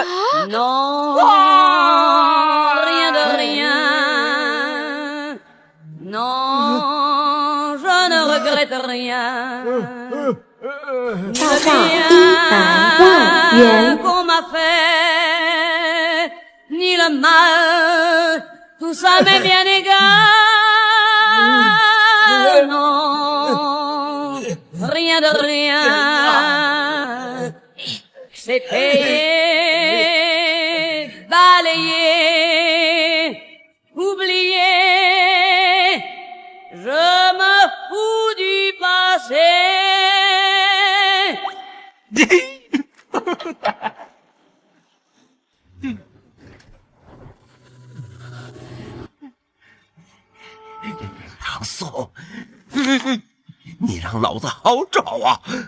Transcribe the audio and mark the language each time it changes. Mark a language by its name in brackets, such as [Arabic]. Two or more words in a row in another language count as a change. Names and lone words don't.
[French] Non, rien de rien. Non, je ne regrette rien. [Chinese] 超炸100万元！ [French] qu'on m'a fait, ni le mal, tout ça m'est bien égal. Non, rien de rien. C'est payé, balayé, oublié. Je me fous du passé. [Chinese] 唐宋，你让老子好找啊！